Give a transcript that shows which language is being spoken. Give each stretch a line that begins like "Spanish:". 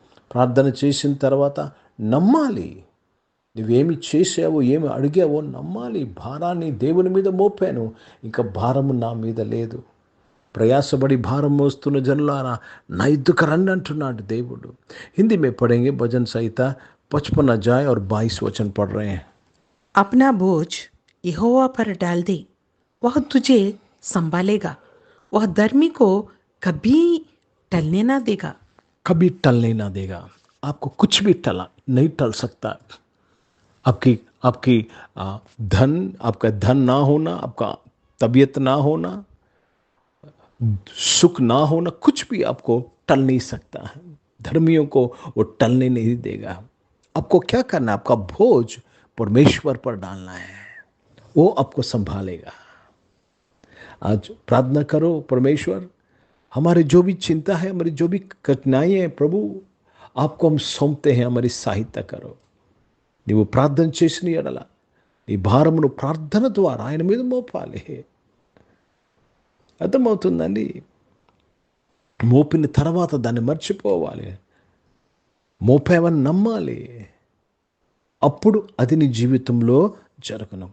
Telugu: ప్రార్థన చేసిన తర్వాత నమ్మాలి. నువ్వేమి చేసావో, ఏమి అడిగావో నమ్మాలి. భారాన్ని దేవుని మీద మోపాను, ఇంకా భారము నా మీద లేదు. ప్రయాసపడి భారం మోస్తున్న జనులారా, నా ఇద్దుకు రండి అంటున్నాడు దేవుడు.
Hindi: హిందీ में पढ़ेंगे भजन संहिता 55 अध्याय और 22 वचन पढ़ रहे हैं. अपना बोझ यहोवा पर डाल दे, वह तुझे संभालेगा. वह धर्मी को कभी टलने ना देगा. कभी टलने ना देगा. आपको कुछ भी नहीं टल सकता. आपका धन ना होना, आपका तबीयत ना होना, सुख ना होना, कुछ भी आपको टल नहीं सकता है. धर्मियों को वो टलने नहीं देगा. आपको क्या करना है? आपका बोझ परमेश्वर पर डालना है, वो आपको संभालेगा. आज प्रार्थना करो, परमेश्वर, हमारे जो भी चिंता है, हमारी जो भी कठिनाई है, प्रभु आपको हम सौंपते हैं, हमारी सहायता करो.
Telugu: నీవు ప్రార్థన చేసిన ఎడల నీ భారమును ప్రార్థన ద్వారా ఆయన మీద మోపాలి. అర్థమవుతుందండి? మోపిన తర్వాత దాన్ని మర్చిపోవాలి. మోపావని నమ్మాలి. అప్పుడు అది నీ జీవితంలో జరగను.